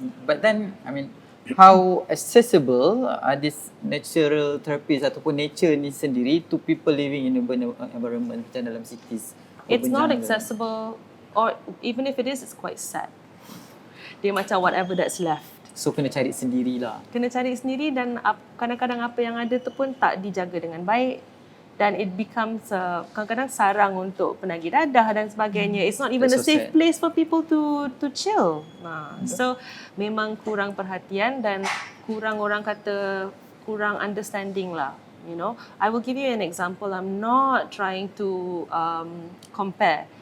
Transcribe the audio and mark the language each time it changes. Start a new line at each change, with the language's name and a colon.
English: But then I mean, how accessible are these natural therapies ataupun nature ni sendiri to people living in urban environment
Malay: macam dalam
English: cities? It's not accessible, or even if it is, it's quite sad.
Malay: Dia macam
English: whatever that's left.
Malay: So kena cari sendirilah. Kena cari sendiri dan kadang-kadang apa yang ada tu pun tak dijaga dengan baik. Dan
English: it becomes
Malay: kadang-kadang sarang untuk penagih dadah dan sebagainya.
English: It's not even a safe place for people to chill. So
Malay: memang kurang perhatian dan kurang orang kata kurang
English: understanding lah. You know, I will give you an example. I'm not trying to compare.